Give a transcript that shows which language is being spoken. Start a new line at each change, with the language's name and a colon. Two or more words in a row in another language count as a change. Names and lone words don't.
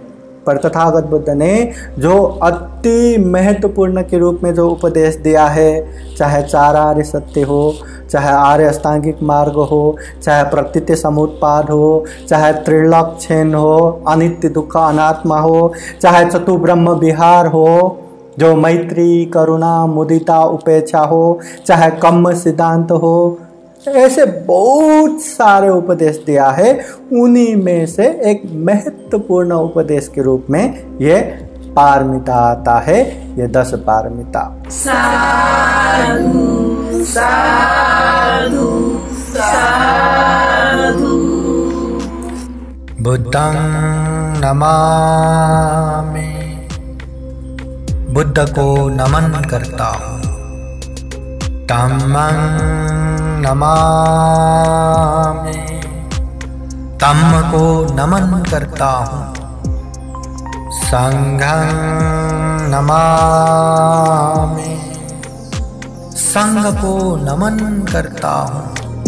Hindi: पर तथागत बुद्ध ने जो अति महत्वपूर्ण के रूप में जो उपदेश दिया है, चाहे चार आर्य सत्य हो, चाहे आर्य अष्टांगिक मार्ग हो, चाहे प्रतीति समुत्पाद हो, चाहे त्रिलक्षण हो, अनित्य दुख अनात्मा हो, चाहे चतुर्ब्रह्म विहार हो, जो मैत्री करुणा मुदिता उपेक्षा हो, चाहे कम्म सिद्धांत हो, ऐसे बहुत सारे उपदेश दिया है। उन्हीं में से एक महत्वपूर्ण उपदेश के रूप में ये पारमिता आता है, ये 10 पारमिता।
Pali: साधु साधु साधु बुद्धं नमामि,
Hindi: बुद्ध को नमन करता हूँ।
Pali: धम्मं नमामि,
Hindi: धम्म को नमन करता हूँ,
Pali: संघं नमामि,
Hindi: संघ को नमन करता हूँ।